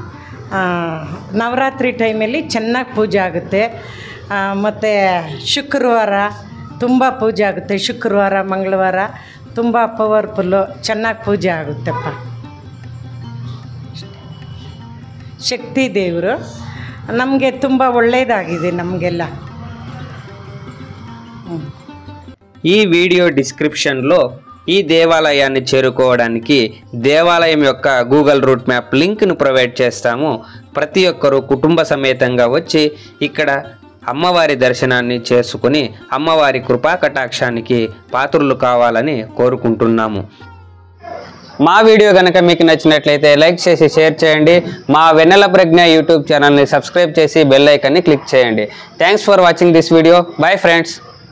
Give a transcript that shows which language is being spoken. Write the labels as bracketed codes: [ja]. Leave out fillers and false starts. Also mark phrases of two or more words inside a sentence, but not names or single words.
[kn] ನವರಾತ್ರಿ ಟೈಮಲ್ಲಿ ಚೆನ್ನಾಗಿ ಪೂಜೆ ಆಗುತ್ತೆ ಮತ್ತು ಶುಕ್ರವಾರ ತುಂಬ ಪೂಜೆ ಆಗುತ್ತೆ ಶುಕ್ರವಾರ ಮಂಗಳವಾರ ತುಂಬ ಪವರ್ಫುಲ್ಲು ಚೆನ್ನಾಗಿ ಪೂಜೆ ಆಗುತ್ತೆಪ್ಪ ಶಕ್ತಿ ದೇವರು ನಮಗೆ ತುಂಬ ಒಳ್ಳೆಯದಾಗಿದೆ ನಮಗೆಲ್ಲ [te] ఈ వీడియో డిస్క్రిప్షన్లో ఈ దేవాలయాన్ని చేరుకోవడానికి దేవాలయం యొక్క [en] Google route map link [te] ప్రొవైడ్ చేస్తాము ప్రతి ఒక్కరూ కుటుంబ సమేతంగా వచ్చి ఇక్కడ అమ్మవారి దర్శనాన్ని చేసుకుని అమ్మవారి కృపా కటాక్షానికి పాత్రులు కావాలని కోరుకుంటున్నాము మా వీడియో కనుక మీకు నచ్చినట్లయితే లైక్ చేసి షేర్ చేయండి మా వెన్నెల ప్రజ్ఞ యూట్యూబ్ ఛానల్ని సబ్స్క్రైబ్ చేసి [en] bell icon [te] క్లిక్ చేయండి [en] thanks for watching this video bye friends